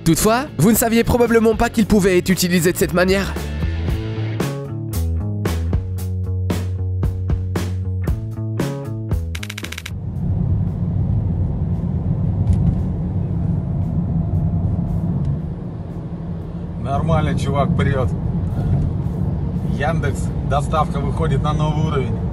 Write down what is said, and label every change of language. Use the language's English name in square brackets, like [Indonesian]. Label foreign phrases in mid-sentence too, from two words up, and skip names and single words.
[French] Toutefois, vous ne saviez probablement pas qu'il pouvait être utilisé de cette manière. [Russian] Нормально, чувак, прет. Яндекс, доставка выходит на новый уровень.